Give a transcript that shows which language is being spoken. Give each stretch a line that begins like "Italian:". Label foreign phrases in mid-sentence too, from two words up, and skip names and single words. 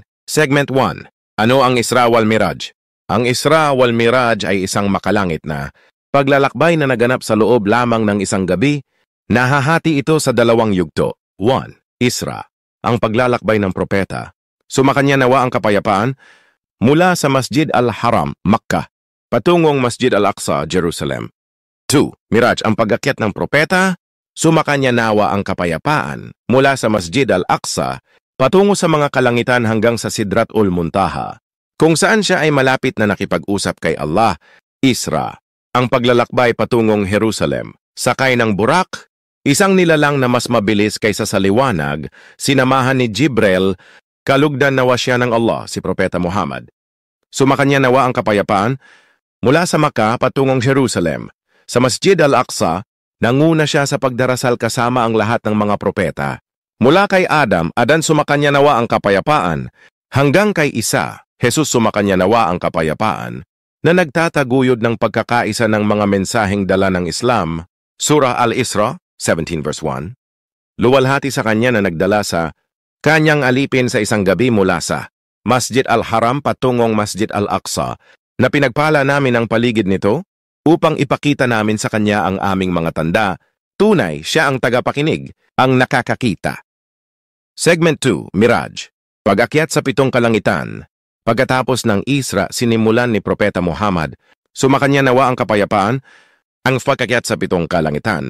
Filipino: Segment 1. Ano ang Isra wal Miraj? Ang Isra wal Miraj ay isang makalangit na paglalakbay na naganap sa loob lamang ng isang gabi. Nahahati ito sa dalawang yugto. 1. Isra, ang paglalakbay ng propeta. Sumakanya nawa ang kapayapaan mula sa Masjid al-Haram, Makkah, patungong Masjid al-Aqsa, Jerusalem. 2. Miraj, ang pag-akyat ng propeta. Sumakanya nawa ang kapayapaan mula sa Masjid al-Aqsa patungo sa mga kalangitan hanggang sa Sidratul Muntaha, kung saan siya ay malapit na nakipag-usap kay Allah. Isra, ang paglalakbay patungong Jerusalem. Sakay ng burak, isang nilalang na mas mabilis kaysa sa liwanag, sinamahan ni Jibril. Kalugdan nawa siya ng Allah, si Propeta Muhammad. Sumakanya nawa ang kapayapaan mula sa Makkah patungong Jerusalem. Sa Masjid al-Aqsa, nanguna siya sa pagdarasal kasama ang lahat ng mga propeta. Mula kay Adan sumakanya nawa ang kapayapaan, hanggang kay Isa, Jesus sumakanya nawa ang kapayapaan, na nagtataguyod ng pagkakaisa ng mga mensaheng dala ng Islam. Surah Al-Isra, 17 verse 1. Luwalhati sa kanya na nagdala sa kanyang alipin sa isang gabi mula sa Masjid al-Haram patungong Masjid al-Aqsa, na pinagpala namin ang paligid nito upang ipakita namin sa kanya ang aming mga tanda. Tunay, siya ang tagapakinig, ang nakakakita. Segment 2, Miraj, pag-akyat sa 7 kalangitan. Pagkatapos ng Isra, sinimulan ni Propeta Muhammad, sumakanya nawa ang kapayapaan, ang pag-akyat sa 7 kalangitan.